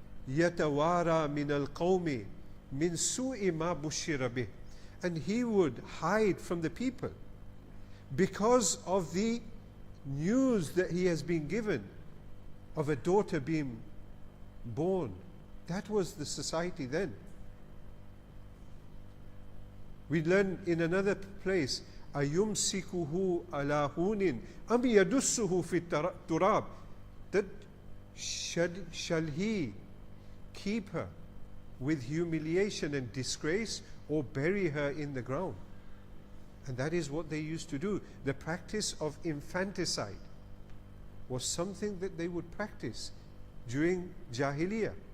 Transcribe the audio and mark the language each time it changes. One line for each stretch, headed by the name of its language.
Arabic: يَتَوَارَى مِنَ الْقَوْمِ مِنْ سُوءِ مَا بُشِّرَ بِهِ.
English: And he would hide from the people because of the news that he has been given of a daughter being born. That was the society then. We learn in another place,
Arabic: أَيُمْسِكُهُ عَلَى هُونٍ أَمْ يَدُسُّهُ فِي التُّرَابِ.
English: That shall he keep her with humiliation and disgrace, or bury her in the ground? And that is what they used to do. The practice of infanticide was something that they would practice during Jahiliyyah.